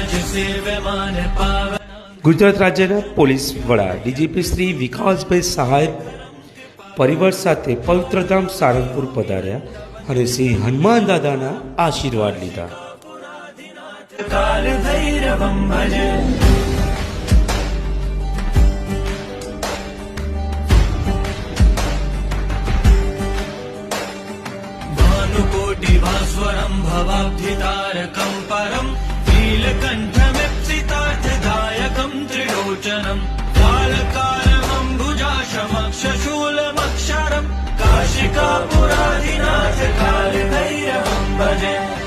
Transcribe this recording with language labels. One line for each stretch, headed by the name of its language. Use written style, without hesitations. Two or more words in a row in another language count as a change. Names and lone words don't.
Gujarati: ગુજરાત રાજ્યના પોલીસ વડા ડીજીપી શ્રી વિકાસભાઈ સહાય પરિવાર સાથે પવિત્રધામ સારંગપુર પધાર્યા અને શ્રી હનુમાન દાદાના આશીર્વાદ લીધા.
Sanskrit: भानुकोटिभास्वरं भवाब्धितारकं परं नीलकण्ठमिप्सितार्थदायकं त्रिलोचनं कालकालमम्बुजाशमक्षशूलमक्षरं काशिकापुराधिनाथ कालभैरवं भजे.